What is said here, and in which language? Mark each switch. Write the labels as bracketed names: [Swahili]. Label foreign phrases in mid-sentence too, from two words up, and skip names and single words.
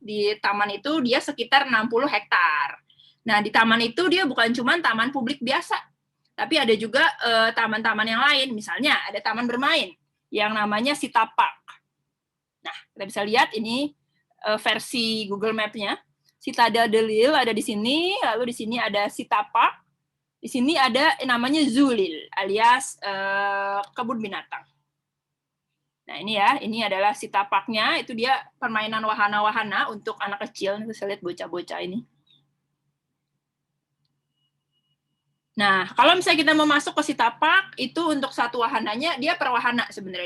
[Indonesian] Di taman itu dia sekitar 60 hektar. Nah, di taman itu dia bukan cuma taman publik biasa, tapi ada juga taman-taman yang lain. Misalnya ada taman bermain yang namanya Sita Park. Nah, kita bisa lihat ini versi Google Map-nya. Citadelle de Lille ada di sini, lalu di sini ada Sita Park. Di sini ada namanya Zoo Lille, alias kebun binatang. Nah, ini ya, ini adalah Sita Park-nya, itu dia permainan wahana-wahana untuk anak kecil. Bisa lihat bocah-bocah ini. Nah, kalau misalnya kita mau masuk ke Sita Park, itu untuk satu wahananya, dia per wahana sebenarnya.